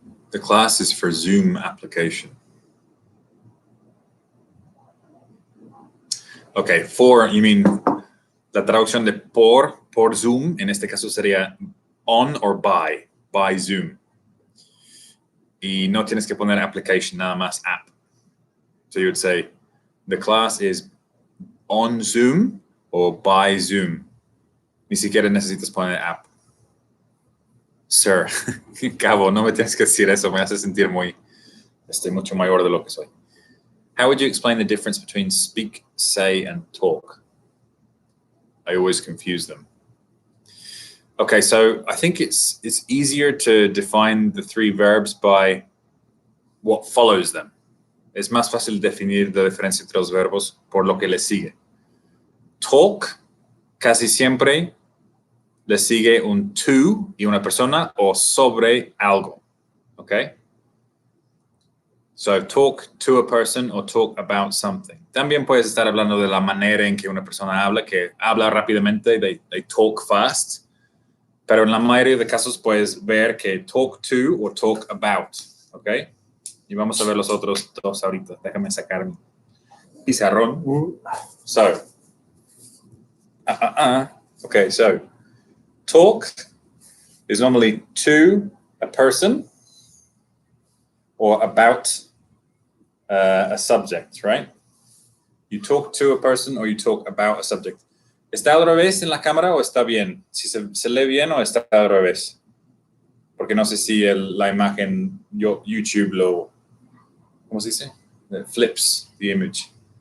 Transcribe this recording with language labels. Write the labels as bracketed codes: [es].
[en] The class is for Zoom application. Okay, for, you mean [es] la traducción de por Zoom, en este caso sería [en] on or by Zoom. [es] Y no tienes que poner application, nada más app. [en] So you would say, the class is on Zoom or by Zoom. [es] Ni siquiera necesitas poner app. Sir, Cabo, no me tienes que decir eso, me hace sentir mucho mayor de lo que soy. [en] How would you explain the difference between speak, say, and talk? I always confuse them. Okay, so I think it's easier to define the three verbs by what follows them. [es] Es más fácil definir la diferencia entre los verbos por lo que le sigue. Talk, casi siempre le sigue un to y una persona o sobre algo, okay? [en] So talk to a person or talk about something. [es] También puedes estar hablando de la manera en que una persona habla, que habla rápidamente, [en] they talk fast. [es] Pero en la mayoría de casos puedes ver que talk to o talk about, okay? Y vamos a ver los otros dos ahorita. Déjame sacar mi pizarrón. [en] So, okay, so talk is normally to a person or about a subject, right? You talk to a person or you talk about a subject. [es] ¿Está al revés en la cámara o está bien? Si se lee bien o está al revés. porque no sé si la imagen, YouTube lo, ¿cómo se dice? [en] Flips the image.